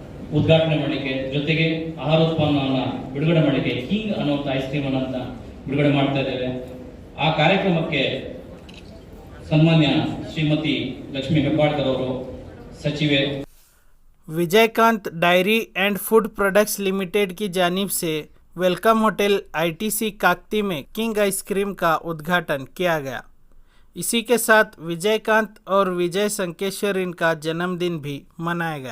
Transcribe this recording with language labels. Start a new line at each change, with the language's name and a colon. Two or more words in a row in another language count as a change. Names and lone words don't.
Kannada: ಉದ್ಘಾಟನೆ ಮಾಡಲಿಕ್ಕೆ, ಜೊತೆಗೆ ಆಹಾರೋತ್ಪನ್ನವನ್ನು ಬಿಡುಗಡೆ ಮಾಡಲಿಕ್ಕೆ ಕಿಂಗ್ ಅನ್ನುವಂಥ
English: ice cream
Kannada: ಅಂತ ಬಿಡುಗಡೆ ಮಾಡ್ತಾ ಇದ್ದೇವೆ. ಆ ಕಾರ್ಯಕ್ರಮಕ್ಕೆ ಸನ್ಮಾನ್ಯ ಶ್ರೀಮತಿ ಲಕ್ಷ್ಮೀ ಹೆಬ್ಬಾಳ್ಕರ್ ಅವರು, सचिवे
Hindi: विजयकांत डायरी एंड फूड प्रोडक्ट्स लिमिटेड की जानिब से वेलकम होटल आईटीसी काकती में किंग आइसक्रीम का उद्घाटन किया गया। इसी के साथ विजयकांत और विजय संकेश्वर इनका जन्मदिन भी मनाया गया।